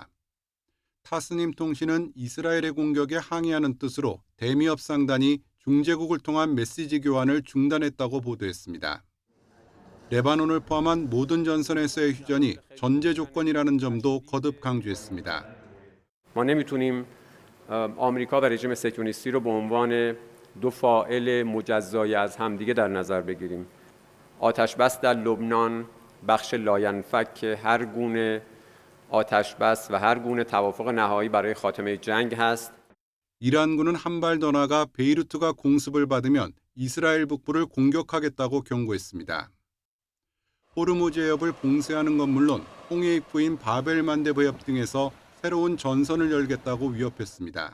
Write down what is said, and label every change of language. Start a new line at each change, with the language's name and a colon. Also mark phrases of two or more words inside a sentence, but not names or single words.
Korean: 타스님 통신은 이스라엘의 공격에 항의하는 뜻으로 대미 협상단이 중재국을 통한 메시지 교환을 중단했다고 보도했습니다. 레바논을 포함한 모든 전선에서의 휴전이 전제 조건이라는 점도 거듭 강조했습니다.
Persian: ما نمیتونیم آمریکا و رژیم صهیونیستی رو به عنوان دو فاعل مجزای از همدیگه در نظر بگیریم. آتش بس در لبنان بخش لاینفک هر گونه آتش بس و هر گونه توافق نهایی برای خاتمه جنگ هست.
Korean: 이란군은 한 발 더 나가 베이루트가 공습을 받으면 이스라엘 북부를 공격하겠다고 경고했습니다. 호르무즈 해협을 봉쇄하는 건 물론 홍해 입구인 바벨 만데브 해협 등에서 새로운 전선을 열겠다고 위협했습니다.